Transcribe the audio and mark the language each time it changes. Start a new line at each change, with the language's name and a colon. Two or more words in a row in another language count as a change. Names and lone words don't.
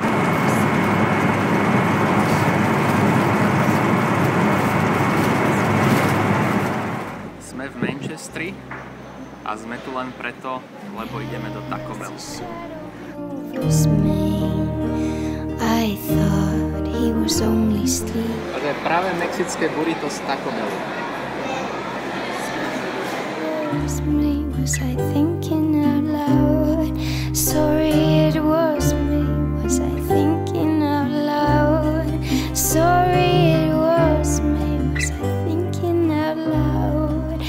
Slovak: Sme v Manchestri a sme tu len preto, lebo ideme do Taco Bell.
English: I thought he was only asleep.
Slovak: A to je práve mexické burrito z Taco Bellu.
English: Was I thinking out loud? Sorry it was me. Was I thinking out loud? Sorry it was me. Was I thinking out loud?